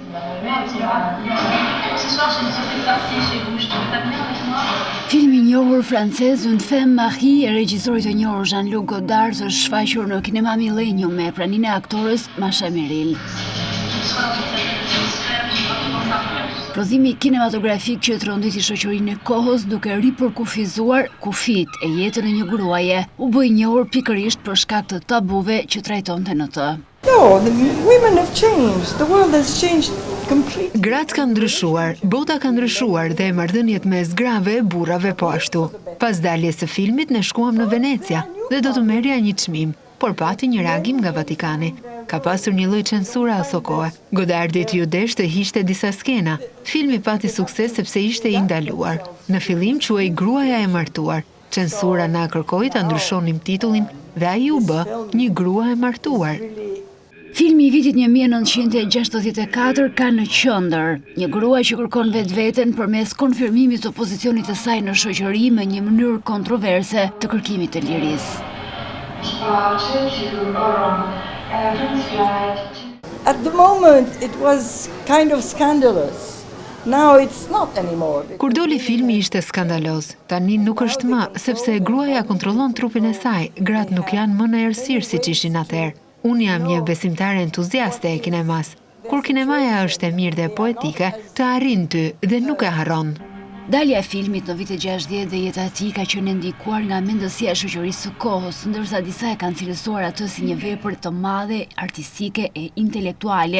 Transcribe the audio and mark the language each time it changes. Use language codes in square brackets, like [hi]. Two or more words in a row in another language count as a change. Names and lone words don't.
[sq] Filmi i njohur francez Une femme mariée e regjisorit të njohur Jean-Luc Godard është shfaqur në Kinema Millennium me praninë e aktores Masha Meril. Prodhimi kinematografik që tronditi shoqërinë e kohës duke ripërkufizuar kufit e jetën e një gruaje, u bë i njohur pikërisht për shkak të tabuve që trajtonte në të. [en] No, the women have changed. The world has changed completely. [sq] Gratë kanë ndryshuar, bota ka ndryshuar dhe marrëdhëniet mes grave e burrave po ashtu. Pas daljes së filmit ne shkuam në Venecia dhe do të merrja një çmim, por pati një reagim nga Vatikani. Ka pasur një lloj censura aso kohë. Godardit ju desh të hiqte disa skena. Filmi pati sukses sepse ishte i ndaluar. Në fillim quhej Gruaja e martuar. Censura na kërkoi ta ndryshonim titullin dhe ai u bë Një grua e martuar. Filmi i vitit 1964 ka në qendër një grua që kërkon vetveten përmes konfirmimit të pozicionit të saj në shoqëri me një mënyrë kontroverse të kërkimit të lirisë. [en] At the moment, it was kind of scandalous. Now it's not anymore. [sq] Kur doli filmi ishte skandaloz. Tani nuk është më, sepse gruaja kontrollon trupin e saj. Gratë nuk janë më në errësirë siç ishin atëherë. Unë jam një besimtare entuziaste e kinemas. Kur kinemaja është e mirë dhe poetike, të arrin ty dhe nuk e harron. Dalja e filmit në vitet 60 dhe jeta e tij ka qenë ndikuar nga mendësia e shoqërisë së kohës, ndërsa disa e kanë cilësuar atë si një vepër të madhe, artistike e intelektuale.